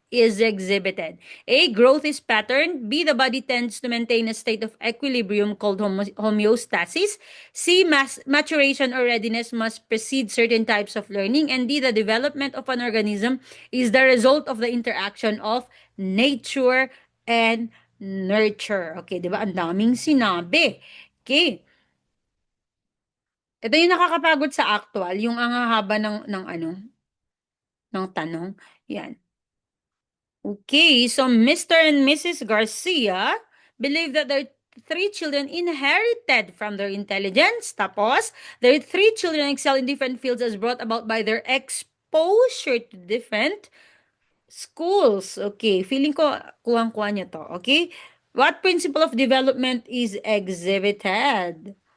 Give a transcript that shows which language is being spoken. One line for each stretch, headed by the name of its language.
English: is exhibited. A. Growth is patterned. B. The body tends to maintain a state of equilibrium called homeostasis. C. Maturation or readiness must precede certain types of learning. And D. The development of an organism is the result of the interaction of nature and nurture.
Filipino: Okay, di ba? Ang daming sinabi. Okay. Ito yung nakakapagod sa actual, yung ang haba ng ano, ng tanong.
English: Yan. Okay, so Mr. and Mrs. Garcia believe that their three children inherited from their intelligence. Tapos, their three children excel in different fields as brought about by their exposure to different schools. Okay,
Filipino: feeling ko kuwang-kuha niya to.
English: Okay? What principle of development is exhibited?